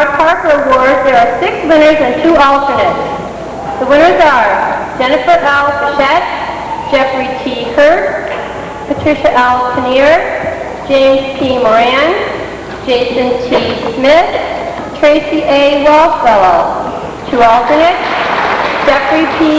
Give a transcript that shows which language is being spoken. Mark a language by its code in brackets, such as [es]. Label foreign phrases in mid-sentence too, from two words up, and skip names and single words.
[en] Parker Award, there are 6 winners and 2 alternates. The winners are Jennifer L. Fichette, Jeffrey T. Hurst, Patricia L. Kinnear, James P. Moran, Jason T. Smith, Tracy A. Walshfellow. 2 alternates, Jeffrey P.